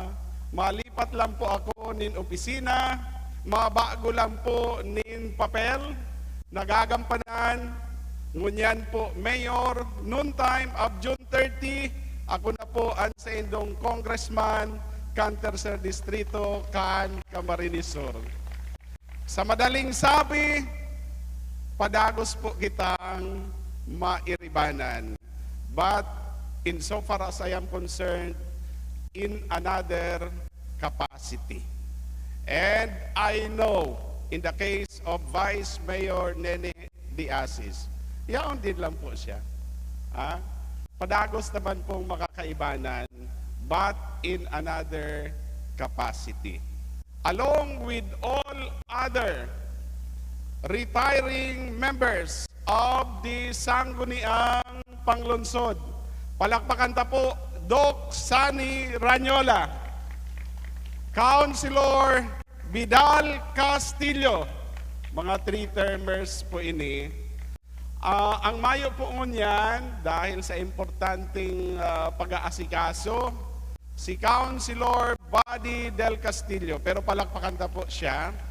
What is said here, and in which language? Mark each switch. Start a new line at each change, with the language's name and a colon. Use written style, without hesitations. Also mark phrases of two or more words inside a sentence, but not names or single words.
Bikol: Malipat lang po ako nin opisina, mabago lang po nin papel, nagagampanan, ngunyan po, Mayor,
English: noon time of June 30,
Bikol: ako na po ang sa indong Congressman, kan Tercer Distrito, kan Camarines Sur. Sa madaling sabi, padagos po kitang mairibanan.
English: But insofar as I am concerned, in another capacity. And I know, in the case of Vice Mayor Nene D.
Bikol: Asis, yaon din lang po siya. Padagos naman pong makakaibanan,
English: but in another capacity. Along with all other retiring members of the Sangguniang Panglungsod,
Bikol: palakpakan ta po,
English: Doc Sani Ranyola, Councilor Vidal Castillo,
Bikol: mga 3-termers po ini. Ang mayo po ngunyan, dahil sa importanteng pag-aasikaso, si Councilor Buddy Del Castillo, pero palakpakan ta po siya.